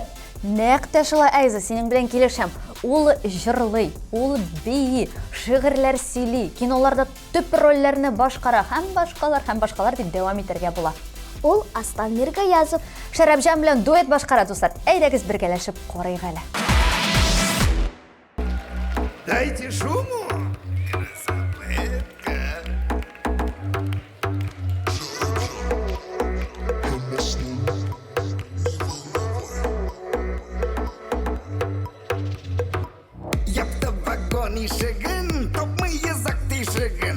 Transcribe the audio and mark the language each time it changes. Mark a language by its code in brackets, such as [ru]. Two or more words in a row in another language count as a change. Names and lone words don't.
[tt] Нәкъ тә шулай, Айза, синең белән килешәм. Ул җырлый, ул бии, шигырьләр сөйли, киноларда төп рольләрне башкара һәм башкалар дип дәвам итәргә була. Ул Аслан Мирга язып, Шәрәпҗан белән дуэт башкара, дуслар. Әйдәгез бергәләшеп карыйк әле. [ru] Дайте шуму! Красаветка! Я в вагоне шаган, топмый язык ты шаган.